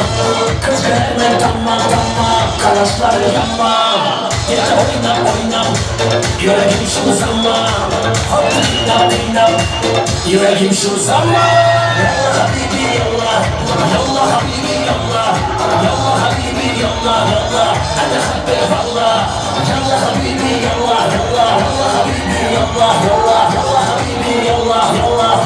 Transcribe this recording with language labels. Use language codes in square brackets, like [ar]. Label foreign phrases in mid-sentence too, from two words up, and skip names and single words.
[tr] Gözlerime tamam, kaşları yanma. Gel oyna oyna, yüreğim şu zaman. Oyna, yüreğim şu zaman. [ar] يلا حبيبي يلا، يلا حبيبي يلا، يلا حبيبي يلا، يلا. أنا بحبك والله، يلا حبيبي يلا، يلا، يلا حبيبي يلا، يلا، يلا حبيبي يلا، يلا.